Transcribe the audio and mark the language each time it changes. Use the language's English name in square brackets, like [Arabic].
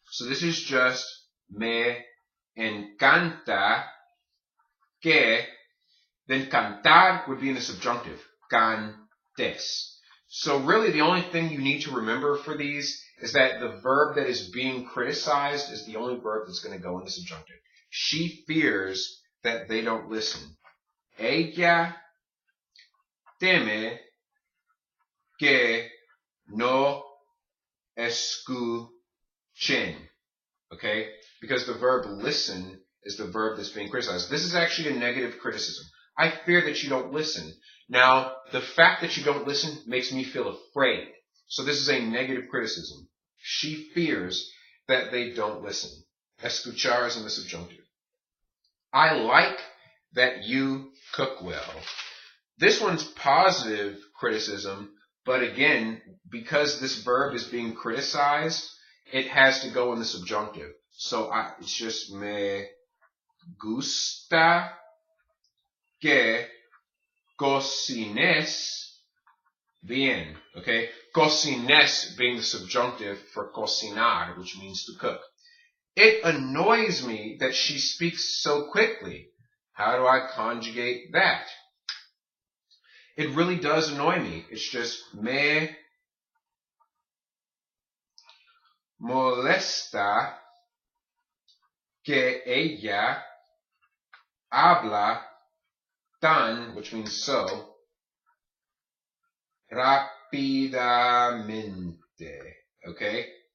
[English] So this is just [Spanish] me encanta que, [English] then cantar would be in the subjunctive, cantes. So really the only thing you need to remember for these is that the verb that is being criticized is the only verb that's going to go in the subjunctive. She fears that they don't listen. [Spanish] Ella teme que no escuchen. [English] Okay? Because the verb listen is the verb that's being criticized. This is actually a negative criticism. I fear that you don't listen. Now, the fact that you don't listen makes me feel afraid. So this is a negative criticism. She fears that they don't listen. Escuchar is in the subjunctive. I like that you cook well. This one's positive criticism, but again, because this verb is being criticized, it has to go in the subjunctive. So it's just [Spanish] me gusta que cocines bien. [English] Okay? Cocines being the subjunctive for cocinar, which means to cook. It annoys me that she speaks so quickly. How do I conjugate that? It really does annoy me. It's just [Spanish] me molesta que ella habla tan, [English] which means so, [Spanish] rápidamente. [English] Okay?